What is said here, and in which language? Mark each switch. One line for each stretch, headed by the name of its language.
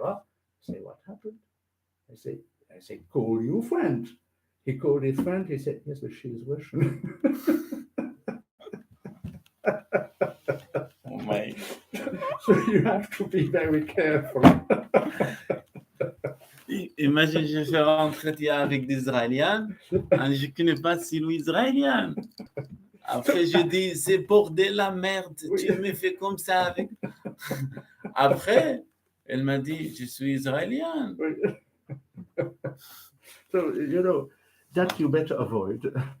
English: I say, what happened? I say, call your friend. He called his friend. He said, yes, but she is Russian. Oh my. So you have to be very careful.
French: Imagine, je fais un entretien avec des Israéliens et je ne connais pas si lui israélien. Après, je dis, c'est bordel la merde, Oui. tu me fais comme ça avec. Après, elle m'a dit, je suis israélien.
English: So, you know, that you better avoid.